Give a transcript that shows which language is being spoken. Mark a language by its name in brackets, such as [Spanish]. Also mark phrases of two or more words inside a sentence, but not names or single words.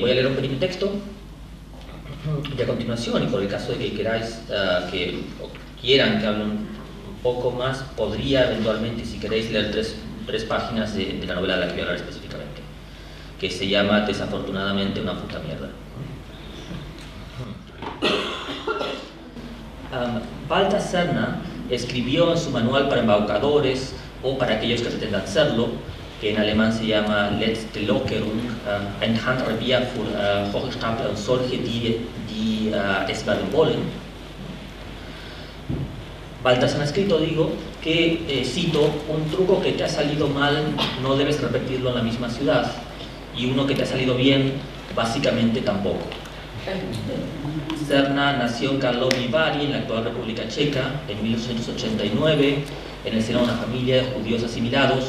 [Spanish] Voy a leer un pequeño texto, y a continuación, y por el caso de que queráis o quieran que hable un poco más, podría eventualmente, si queréis, leer tres páginas de la novela de la que voy a hablar específicamente, que se llama Desafortunadamente una puta mierda. Walter Serner escribió en su manual para embaucadores, o para aquellos que pretendan serlo, que en alemán se llama Letzte Lockerung, ein Handrevier für Hochstapler und solche, die es werden wollen. Baltasar ha escrito, digo, que, cito, un truco que te ha salido mal no debes repetirlo en la misma ciudad, y uno que te ha salido bien, básicamente tampoco. Serna nació en Karlovy Vary, en la actual República Checa, en 1889, en el seno de una familia de judíos asimilados.